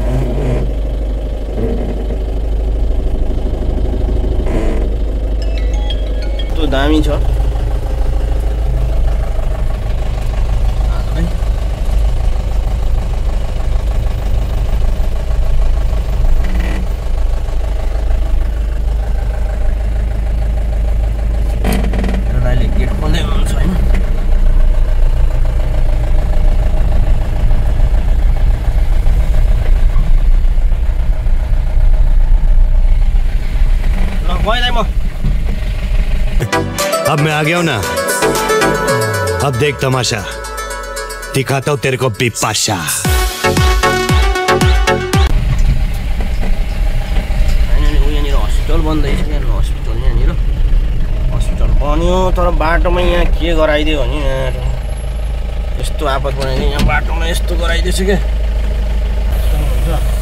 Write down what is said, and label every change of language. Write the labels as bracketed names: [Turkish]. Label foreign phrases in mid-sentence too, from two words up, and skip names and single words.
[Nepali] दामी छ अहिले गेट खोल्दै हुनुहुन्छ हैन। ल गएँ म [Hindi] अब मैं आ गया हूं ना अब देख तमाशा दिखाता हूं तेरे को बिपाशा। [Nepali] यहाँनिर हस्पिटल बन्दैछ हस्पिटल यहाँनिर हस्पिटल बन्यो तर बाटोमा यहाँ के गराइदियो भने यहाँ यस्तो आपत बनाइदियो यहाँ बाटोमा यस्तो गराइदिएछ क्या यस्तो